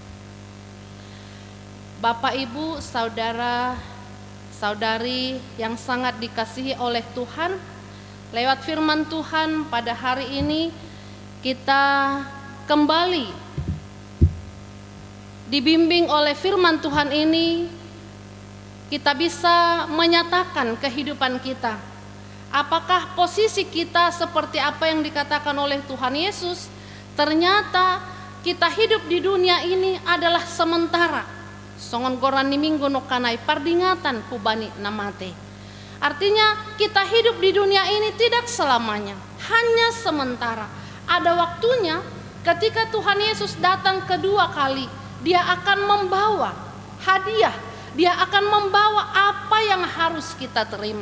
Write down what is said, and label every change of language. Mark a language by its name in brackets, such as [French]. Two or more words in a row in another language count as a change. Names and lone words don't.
[Indonesian] Bapak, Ibu, saudara, saudari yang sangat dikasihi oleh Tuhan, lewat firman Tuhan pada hari ini kita kembali dibimbing oleh firman Tuhan ini. Kita bisa menyatakan kehidupan kita. Apakah posisi kita seperti apa yang dikatakan oleh Tuhan Yesus? Ternyata kita hidup di dunia ini adalah sementara. [Simeulue] Songon goran ni minggu no kanai pardingatan kubani namate. [Indonesian] Artinya kita hidup di dunia ini tidak selamanya, hanya sementara. Ada waktunya ketika Tuhan Yesus datang kedua kali, dia akan membawa hadiah. Dia akan membawa apa yang harus kita terima.